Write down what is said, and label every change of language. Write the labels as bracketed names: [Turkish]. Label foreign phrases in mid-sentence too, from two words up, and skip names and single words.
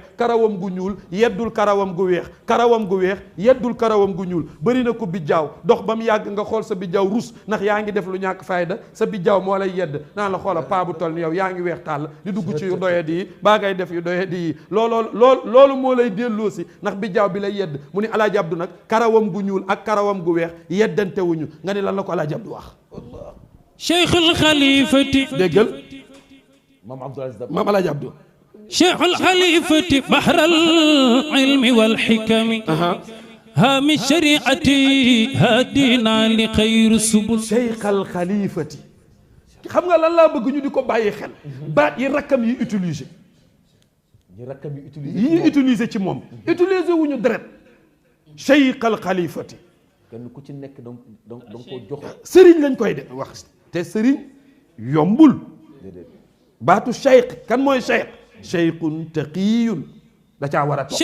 [Wolof] karawam gu ñuul yeddul karawam gu weex karawam gu weex yeddul karawam gu ñuul bëri na ko bijjaaw dox ba mu yàgg nga xool sa bijjaaw rus ndax yaa ngi def lu ñàkk fayda sa bijjaaw moo lay yedd naan la xoola paa bu toll ni yow yaa ngi weex tàll di dugg ci yu doyadi yi baa ngay def yu doyadi yi loolu moo lay delloo si ndax bijjaaw bi lay yedd mu ni Alaaji Abdu nag karawam gu ñuul ak karawam gu weex yeddante wuñu nga ni lan la ko Alaaji Abdu wax Cheikhul Khalifati déggal maam Alaaji Abdu [Arabic] Cheikhul Khalifati بحر العلم والحكم هام الشريعة هدينا لخير subul [Wolof] Cheikh al Khalifati xam nga lan laa bëgg ñu di ko bàyyi xel baat yi rakkam yi utilisé yi ñu utilisé ci moom utilisé wuñu deret Cheikh al Khalifati kenn ku ci nekk donc ko jox sëriñ lañ koy def wax te sëriñ yombul baatu Cheikh kan mooy Cheikh [Arabic] شيخ تقي [Wolof] da caa war a toog